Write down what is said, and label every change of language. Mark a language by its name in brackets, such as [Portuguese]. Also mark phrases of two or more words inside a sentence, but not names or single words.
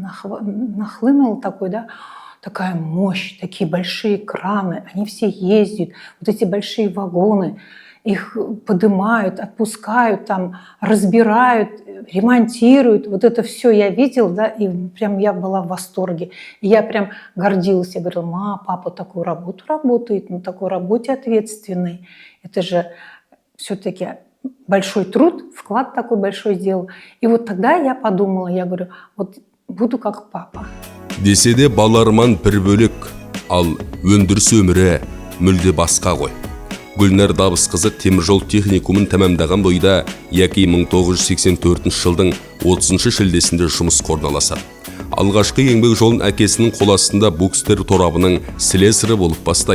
[Russian] нахлынул такой, да, такая мощь, такие большие краны, они все ездят, вот эти большие вагоны, их поднимают, отпускают, там, разбирают, ремонтируют, вот это все я видела, да, и прям я была в восторге, и я прям гордилась, я говорила, папа такую работу работает, на такой работе ответственный, это же все-таки большой труд, вклад такой большой сделал. И вот тогда я подумала, я говорю, вот буду как папа. [Kazakh] Десе де баларман бір бөлек, ал өндіріс өмірі мүлде басқа ғой. Гүлнар Дабысқызы теміржол техникумын тәмамдаған бойда яки 1984 жылдың 30 шілдесінде жұмыс орналасады. Алғашқы еңбек жолын әкесінің қол астында букстер торабының слесарі болып бастайды.